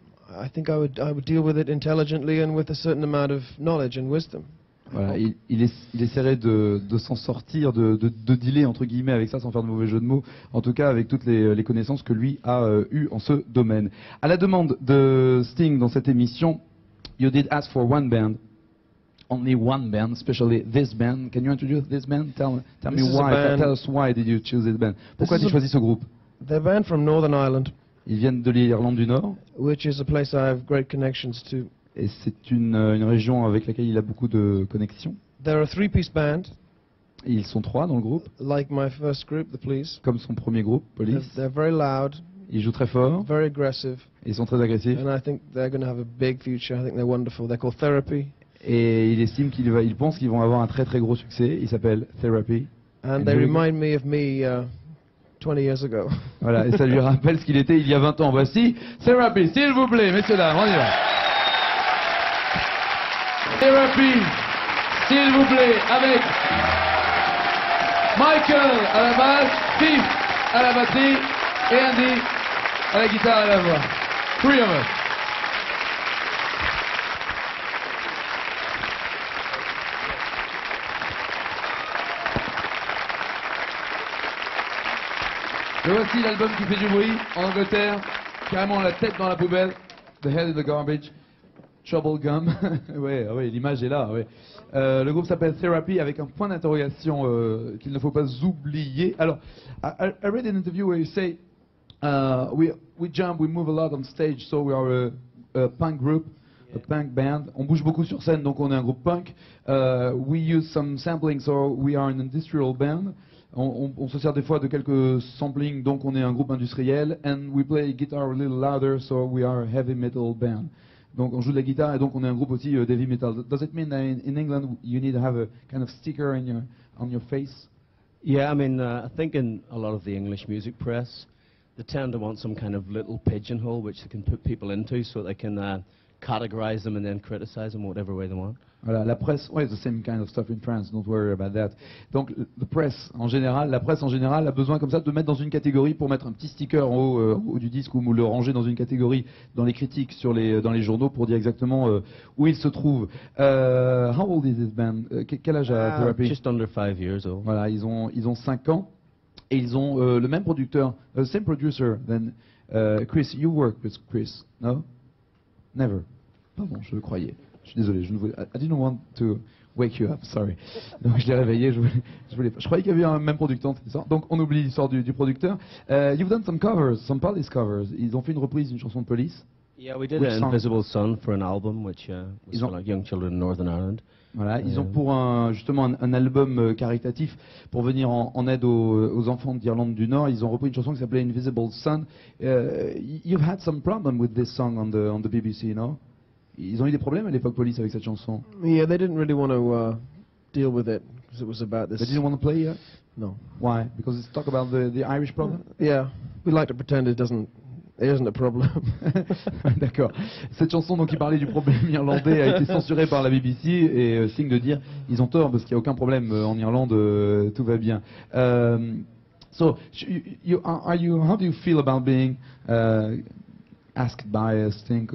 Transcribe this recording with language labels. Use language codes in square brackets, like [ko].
[en] I think I would deal with it intelligently and with a certain amount of knowledge and wisdom. [fr] Voilà, il essaierait de s'en sortir, de dealer entre guillemets avec ça, sans faire de mauvais jeu de mots, en tout cas avec toutes les connaissances que lui a eues en ce domaine. À la demande de Sting dans cette émission, [en] you did ask for one band, only one band, especially this band. Can you introduce this band? Tell me why. Tell us why did you choose this band? [fr] Pourquoi as-tu choisi ce groupe? [en] They're a band from Northern Ireland. [fr] Ils viennent de l'Irlande du Nord. [en] Which is a place I have great connections to. [fr] Et c'est une région avec laquelle il a beaucoup de connexions. [en] They're a three-piece band. [fr] Et ils sont 3 dans le groupe. [en] Like my first group, the Police. [fr] Comme son premier groupe, Police. [en] They're very loud. [fr] Ils jouent très fort. [en] Very aggressive. [fr] Ils sont très agressifs. [en] And I think they're going to have a big future. I think they're wonderful. They're called Therapy. [fr] Et il estime il pense qu'ils vont avoir un très gros succès. Il s'appelle Therapy. [en] And they remind me of me 20 years ago. [fr] Voilà, et ça lui rappelle ce qu'il était il y a 20 ans. Voici Therapy, s'il vous plaît, messieurs dames, on y va. Therapy, s'il vous plaît, avec Michael à la basse, Steve à la batterie et Andy à la guitare et à la voix. [en] 3 of us. [fr] Et voici l'album qui fait du bruit en Angleterre, carrément la tête dans la poubelle, The Head in the Garbage, Trouble Gum. Ouais, l'image est là. Ouais. Le groupe s'appelle Therapy avec un point d'interrogation qu'il ne faut pas oublier. [en] Alors, I read an interview where you say, we jump, we move a lot on stage, so we are a punk group. A punk band. [fr] On bouge beaucoup sur scène, donc on est un groupe punk. [en] We use some sampling, so we are an industrial band. [fr] On se sert des fois de quelques samplings, donc on est un groupe industriel. [en] And we play guitar a little louder, so we are a heavy metal band. [fr] Donc on joue de la guitare et donc on est un groupe aussi d'heavy metal. [en] Does it mean that in England you need to have a kind of sticker on your face? Yeah, I mean, I think in a lot of the English music press, they tend to want some kind of little pigeonhole which they can put people into so they can categorize them and then criticize them whatever way they want. [fr] Voilà, la presse, ouais, [en] the same kind of stuff in France, don't worry about that. [fr] Donc, la presse en général a besoin comme ça de mettre dans une catégorie pour mettre un petit sticker en haut du disque ou le ranger dans une catégorie dans les critiques dans les journaux pour dire exactement où il se trouve. [en] How old is this band? [fr] Quel âge a Therapy? [en] Just under 5 years old. [fr] Voilà, ils ont 5 ans et ils ont le même producteur, [en] same producer than Chris. You work with Chris, no? Never. [fr] Pardon, je le croyais. Je suis désolé, [en] I didn't want to wake you up, sorry. [fr] Donc je l'ai réveillé, je croyais qu'il y avait un même producteur. Donc on oublie l'histoire du producteur. [en] You've done some covers, some Police covers. [fr] Ils ont fait une reprise d'une chanson de Police. [en] Yeah, we did Invisible Sun for an album, which was for like young children in Northern Ireland. [fr] Voilà, ils ont pour justement un album caritatif pour venir en aide aux enfants d'Irlande du Nord. Ils ont repris une chanson qui s'appelait Invisible Sun. [en] You've had some problem with this song on the BBC, no? [fr] Ils ont eu des problèmes à l'époque, Police, avec cette chanson. [en] Yeah, they didn't really want to deal with it because it was about this. They didn't want to play it? No. Why? Because it's talk about the Irish problem? Yeah, we like to pretend it isn't a problem. [fr] D'accord. Cette chanson donc qui parlait du problème irlandais a été censurée par la BBC et signe de dire ils ont tort parce qu'il n'y a aucun problème en Irlande, tout va bien. [en] So, how do you feel about being asked by Sting?